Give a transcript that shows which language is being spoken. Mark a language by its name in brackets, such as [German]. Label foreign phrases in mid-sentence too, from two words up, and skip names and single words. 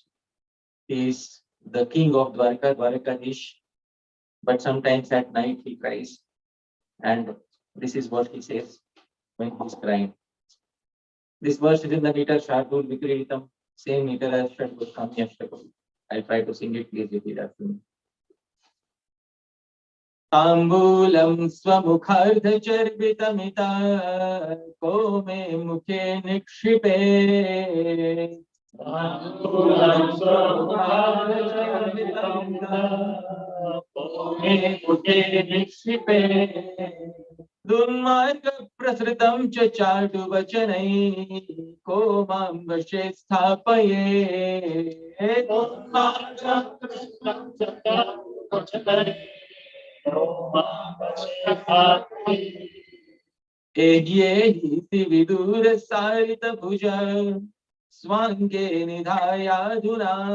[English] He is the king of Dwarka, Dwarkadish. But sometimes at night he cries. And this is what he says when he is crying. This verse is in the meter Shardul Vikritam, same meter as Shardul Kami Ashtakam. I'll try to sing it, please repeat after me. [Sanskrit] ताम्बूलं स्वमुखार्ध चर्वितमिति को मे मुखे निक्षिपे. ताम्बूलं स्वमुखार्ध चर्वितमिति को मे मुखे निक्षिपे. दुर्मार्ग प्रसृतं च चाटु वचनैः को मां वशे स्थापये. दुर्मार्ग प्रसृतं च चाटु वचनैः को मां वशे स्थापये. एह्येहीति विदुर सरित भुज स्वाङ्गे निधाय धुना.